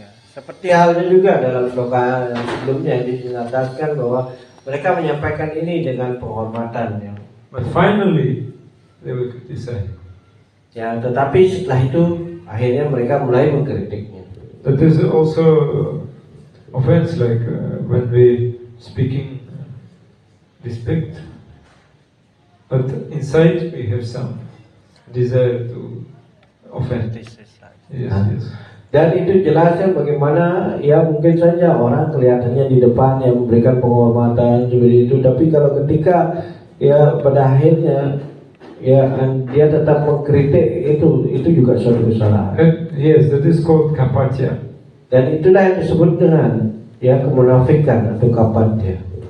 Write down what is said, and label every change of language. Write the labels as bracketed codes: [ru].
[id] Seperti halnya juga dalam sloka yang sebelumnya dijelaskan bahwa mereka menyampaikan ini dengan penghormatan ya. [en] But finally they were criticized. [id] Ya, tetapi setelah itu akhirnya mereka mulai mengkritiknya. [en] That is also offense, like when we speaking respect, but inside we have some desire to offend. Yes. [id] Dan itu jelasnya bagaimana ya mungkin saja orang kelihatannya di depan yang memberikan penghormatan seperti itu, tapi kalau ketika ya pada akhirnya ya dia tetap mengkritik, itu juga suatu kesalahan. [en] Yes, that is called kapatya. [id] Dan itulah yang disebut dengan ya kemunafikan atau kapatya.